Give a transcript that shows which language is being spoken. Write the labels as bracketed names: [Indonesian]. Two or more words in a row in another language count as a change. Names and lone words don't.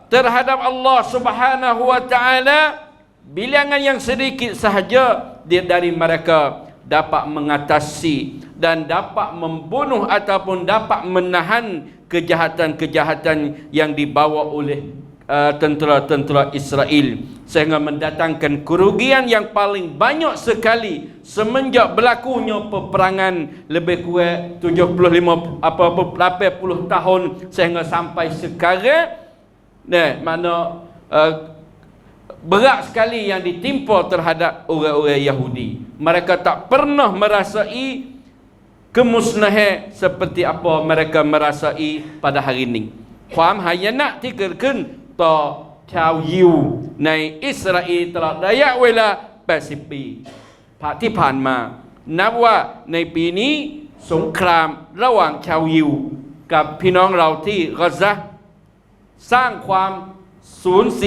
[Malay] terhadap Allah [Arabic] سبحانه وتعالى, [Malay] bilangan yang sedikit sahaja dari mereka dapat mengatasi dan dapat membunuh ataupun dapat menahan kejahatan-kejahatan yang dibawa oleh tentera-tentera Israel, sehingga mendatangkan kerugian yang paling banyak sekali semenjak berlakunya peperangan lebih kurang 80 tahun sehingga sampai sekarang. Mana berat sekali yang ditimpa terhadap orang-orang Yahudi. Mereka tak pernah merasai kemusnahan seperti apa mereka merasai pada hari ini. [Thai] ความหายนะที่เกิดขึ้นต่อชาวยิวในอิสราเอลตลอดระยะเวลา80 ปีที่ผ่านมานับว่าในปีนี้สงครามระหว่างชาวยิวกับพี่น้องเราที่กอซาสร้างความสูญเสี